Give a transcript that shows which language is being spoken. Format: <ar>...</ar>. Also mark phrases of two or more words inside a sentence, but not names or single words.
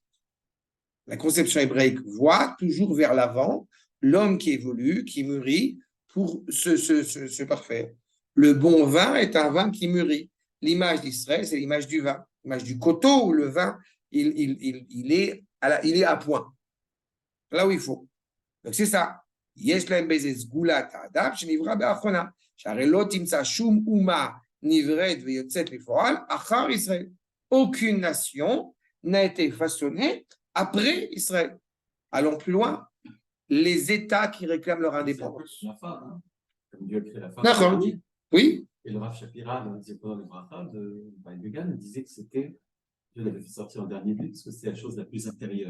<fr>La conception hébraïque voit toujours vers l'avant l'homme qui évolue, qui mûrit pour se parfaire. Le bon vin est un vin qui mûrit. L'image d'Israël, c'est l'image du vin, l'image du coteau où le vin, il est à point, là où il faut. Donc c'est ça.</fr> <he>יש להם באיזה סגולת האדם שנברא באחרונה, שהרי לא תמצא שום אומה נבראת ויוצאת לפועל אחר ישראל.</he> <fr>Aucune nation n'a été façonnée après Israël. Allons plus loin. Les États qui réclament leur indépendance. La femme, hein. Comme Dieu a créé la femme. D'accord. Oui. Et le Rav Shapira, dans les écoles de Bracha de Weizsäcker, disait que c'était, Dieu l'avait fait sortir en dernier but parce que c'est la chose la plus intérieure.</fr>